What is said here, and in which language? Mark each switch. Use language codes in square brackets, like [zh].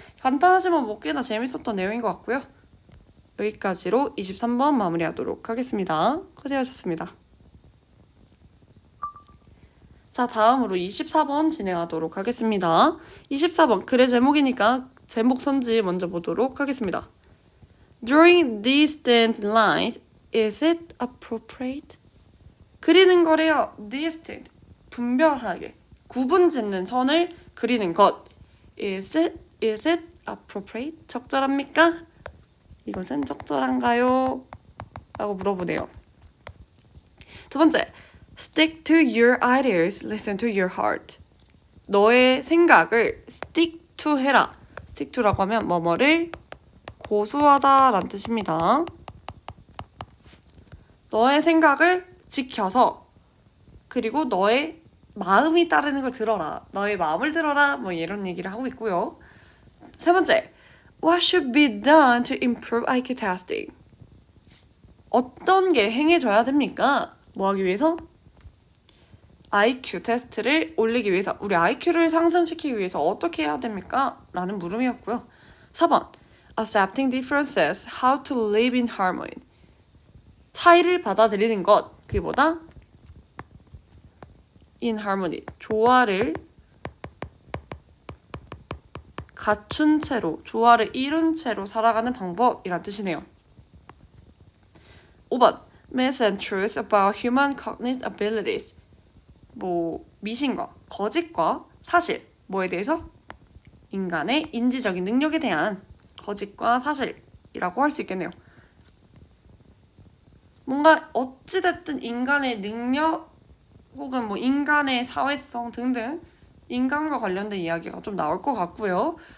[ko] 간단하지만 뭐 꽤나 재밌었던 내용인 것 같고요. 여기까지로 23번 마무리하도록 하겠습니다. 고생하셨습니다. 자, 다음으로 24번 진행하도록 하겠습니다. 24번 글의 제목이니까 제목 선지 먼저 보도록 하겠습니다. [en] Drawing distant lines, is it appropriate? [ko] 그리는 거래요. distant, 분별하게, 구분 짓는 선을 그리는 것. [en] Is it appropriate? [ko] 적절합니까? 이것은 적절한가요? 라고 물어보네요. 두 번째, [en] stick to your ideas, listen to your heart. [ko] 너의 생각을 [en] stick to [ko] 해라. stick to라고 하면 뭐뭐를 고수하다 라는 뜻입니다. 너의 생각을 지켜서 그리고 너의 마음이 따르는 걸 들어라. 너의 마음을 들어라. 뭐 이런 얘기를 하고 있고요. 세 번째, [en] what should be done to improve IQ testing? [ko] 어떤 게 행해져야 됩니까? 뭐 하기 위해서? IQ 테스트를 올리기 위해서, 우리 IQ를 상승시키기 위해서 어떻게 해야 됩니까? 라는 물음이었고요. [en] 4번, accepting differences, how to live in harmony. [ko] 차이를 받아들이는 것, 그게 뭐다? [en] in harmony, [ko] 조화를 갖춘 채로, 조화를 이룬 채로 살아가는 방법이란 뜻이네요. [en] 5번, myths and truths about human cognitive abilities. [ko] 뭐 미신과 거짓과 사실, 뭐에 대해서? 인간의 인지적인 능력에 대한 거짓과 사실이라고 할 수 있겠네요. 뭔가 어찌됐든 인간의 능력 혹은 뭐 인간의 사회성 등등 인간과 관련된 이야기가 좀 나올 것 같고요.